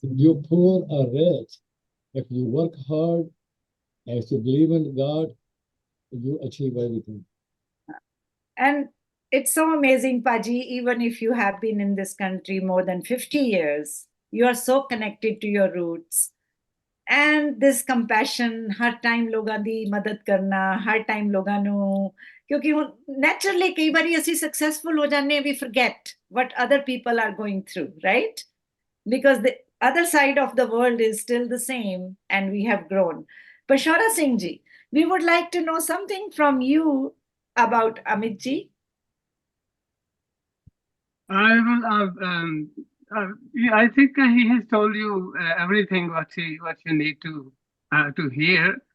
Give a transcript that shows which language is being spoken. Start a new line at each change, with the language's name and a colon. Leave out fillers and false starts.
English: you poor or rich. If you work hard, if you believe in God, you achieve everything. And it's so amazing, Paji, even if you have been in this country more than 50 years, You are so connected to your roots. And this compassion,
Punjabi: Har time ਲੋਕਾਂ ਦੀ ਮਦਦ ਕਰਨਾ, ਹਰ time ਲੋਕਾਂ ਨੂੰ, ਕਿਉਂਕਿ ਹੁਣ naturally ਕਈ ਵਾਰੀ ਅਸੀਂ ਸਕਸੈਸਫੁਲ ਹੋ ਜਾਂਦੇ,
English: we forget what other people are going through, right? Because the other side of the world is still the same and we have grown. Pashora Singh ji, we would like to know something from you about Amit ji. I will. Yeah, I think he has told you everything what you need to hear.